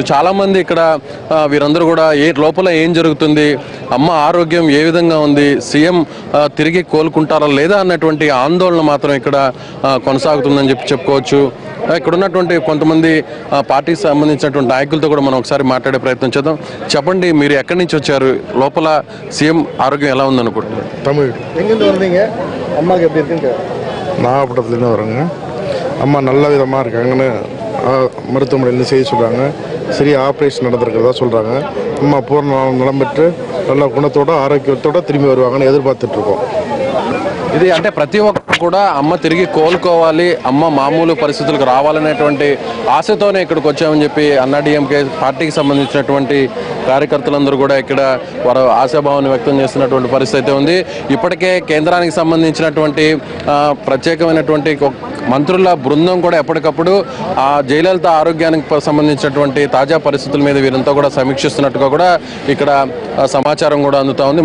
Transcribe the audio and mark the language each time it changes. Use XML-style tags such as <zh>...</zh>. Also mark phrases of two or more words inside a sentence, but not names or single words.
<te>చాలా మంది ఇక్కడ వీరందరూ కూడా లోపల ఏం జరుగుతుంది, అమ్మ ఆరోగ్యం ఏ విధంగా ఉంది, సీఎం తిరిగి కోలుకుంటారా లేదా అన్నటువంటి ఆందోళన మాత్రం ఇక్కడ కొనసాగుతుందని చెప్పి చెప్పుకోవచ్చు. ఇక్కడ ఉన్నటువంటి కొంతమంది పార్టీకి సంబంధించినటువంటి నాయకులతో కూడా మనం ఒకసారి మాట్లాడే ప్రయత్నం చేద్దాం. చెప్పండి, మీరు ఎక్కడి నుంచి వచ్చారు, లోపల సీఎం ఆరోగ్యం ఎలా ఉందనుకుంటున్నారు?</te> <ta>தமிழ் எங்கேருந்து வந்தீங்க? அம்மாவுக்கு எப்படி இருக்குங்க? நாகப்பட்டினத்துலேருந்து வரோங்க. அம்மா நல்ல விதமாக இருக்காங்கன்னு மருத்துவமனையிலேருந்து செய்ய சொல்கிறாங்க. சரியா ஆப்ரேஷன் நடந்திருக்கிறதா சொல்கிறாங்க. அம்மா பூர்ண நலம் பெற்று நல்ல குணத்தோட ஆரோக்கியத்தோடு திரும்பி வருவாங்கன்னு எதிர்பார்த்துட்ருக்கோம்.</ta> <te>ఇది అంటే ప్రతి ఒక్కరు కూడా అమ్మ తిరిగి కోలుకోవాలి, అమ్మ మామూలు పరిస్థితులకు రావాలనేటువంటి ఆశతోనే ఇక్కడికి వచ్చామని చెప్పి అన్నా డిఎంకే పార్టీకి సంబంధించినటువంటి కార్యకర్తలందరూ కూడా ఇక్కడ వారు ఆశాభావాన్ని వ్యక్తం చేస్తున్నటువంటి పరిస్థితి ఉంది. ఇప్పటికే కేంద్రానికి సంబంధించినటువంటి ప్రత్యేకమైనటువంటి మంత్రుల బృందం కూడా ఎప్పటికప్పుడు ఆ జయలలిత ఆరోగ్యానికి సంబంధించినటువంటి తాజా పరిస్థితుల మీద వీరంతా కూడా సమీక్షిస్తున్నట్టుగా కూడా ఇక్కడ సమాచారం కూడా అందుతూ ఉంది.</te>